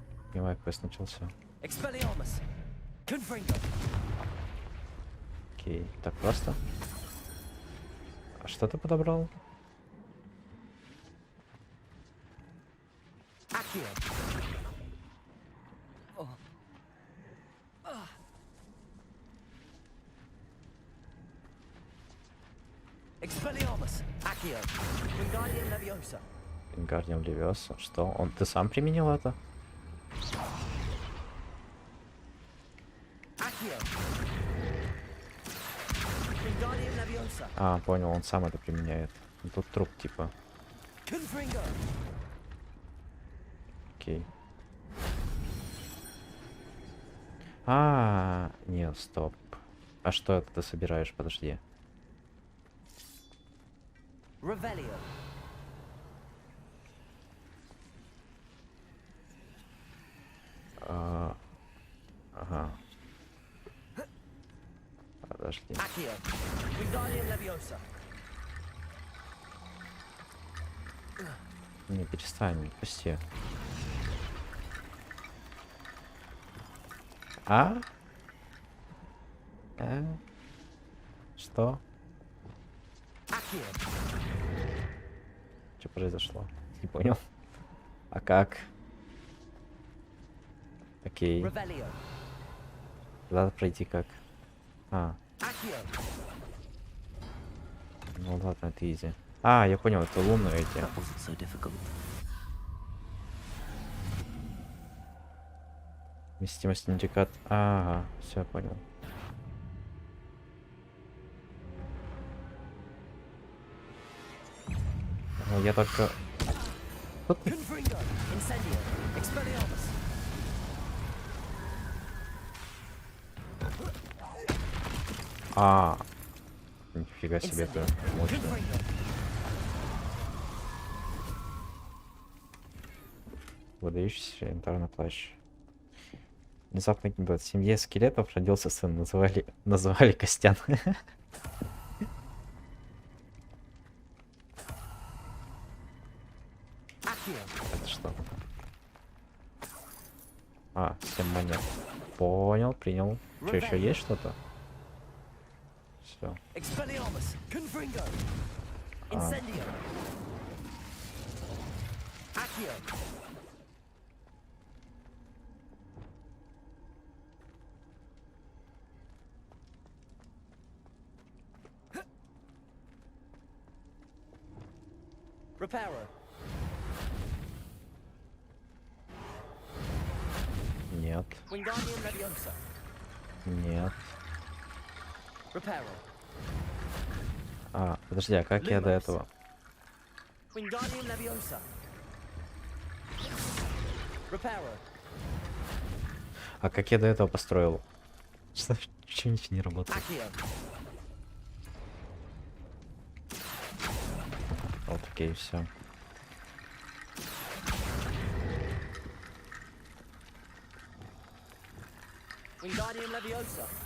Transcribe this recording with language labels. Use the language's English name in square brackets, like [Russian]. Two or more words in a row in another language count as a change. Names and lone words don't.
[Russian] Понимаю, квест начался. Expelliarmus. Confringo. Окей, так просто. А что ты подобрал? Accio. Expelliarmus. Accio. Wingardium Leviosa. Гардиан Левиоса. Что? Ты сам применил это? Accio. Wingardium Leviosa. А, понял, он сам это применяет. Ну, тут труп типа. Confringo. Окей. Нет, стоп. А что это ты собираешь? Подожди. Revelio. Ага. Подожди. Accio. Wingardium Leviosa. Не, перестань, пусти. Что? Accio. Что произошло? Не понял. А как? Окей. Revelio. Надо пройти как? Accio. Ну ладно, это изи. Я понял, это лунные эти. [English] That wasn't so difficult. [Russian] Вместимость индикат. Ага, все понял. Я только... Confringo. Incendio. Expelliarmus. Нифига себе, это мощно. Confringo. Выдающийся янтарный плащ. Внезапно в семье скелетов родился сын. Называли Костян. Accio. Это что? 7 монет. Понял, принял. Что, еще есть что-то? Все. Expelliarmus. Confringo. Incendio. Accio. Reparo. Нет. Wingardium Leviosa. Нет. Reparo. Подожди, а как я до этого? Wingardium Leviosa. Reparo. А как я до этого построил? Что, ничего не работает. Accio. Вот, окей, все. Wingardium Leviosa.